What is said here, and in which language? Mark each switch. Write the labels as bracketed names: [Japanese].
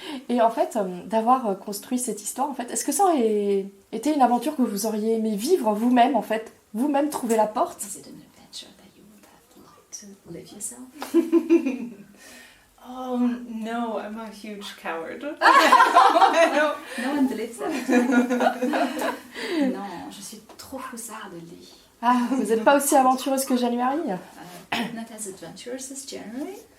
[French] Et en fait, d'avoir construit cette histoire, en fait, est-ce que ça aurait été une aventure que vous auriez aimé vivre vous-même, en fait? Vous-même trouver la porte? [English] Is it an adventure that you would have liked to live yourself? Oh no, I'm a huge coward. No one believes that. [French] Non, je suis trop froussarde, Lee. Ah, vous n'êtes pas aussi aventureuse que January? [English] Not as adventurous as January?